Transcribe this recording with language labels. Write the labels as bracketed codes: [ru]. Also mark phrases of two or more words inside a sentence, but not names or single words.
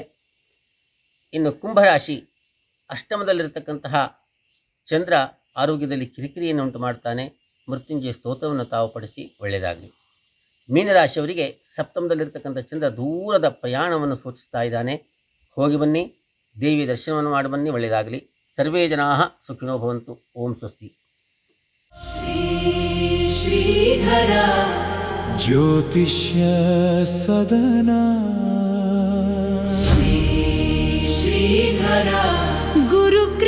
[kn] ಇನ್ನು ಕುಂಭರಾಶಿ ಅಷ್ಟಮದಲ್ಲಿರತಕ್ಕಂತಹ ಚಂದ್ರ ಆರೋಗ್ಯದಲ್ಲಿ ಕಿರಿಕಿರಿಯನ್ನು ಉಂಟು ಮಾಡ್ತಾನೆ, ಮೃತ್ಯುಂಜಯ ಸ್ತೋತ್ರವನ್ನು ತಾವು ಪಡಿಸಿ, ಒಳ್ಳೆಯದಾಗಲಿ. ಮೀನರಾಶಿಯವರಿಗೆ ಸಪ್ತಮದಲ್ಲಿರ್ತಕ್ಕಂಥ ಚಂದ್ರ ದೂರದ ಪ್ರಯಾಣವನ್ನು ಸೂಚಿಸ್ತಾ ಇದ್ದಾನೆ, ಹೋಗಿ ಬನ್ನಿ, ದೇವಿ ದರ್ಶನವನ್ನು ಮಾಡಿ ಬನ್ನಿ, ಒಳ್ಳೆಯದಾಗಲಿ. [sa] ಸರ್ವೇ ಜನಾಃ ಸುಖಿನೋ ಭವಂತು. ಓಂ ಸ್ವಸ್ತಿ. [kn] ಶ್ರೀಧರ ಜ್ಯೋತಿಷ್ಯ ಸದನ ಶ್ರೀಧರ ಗುರು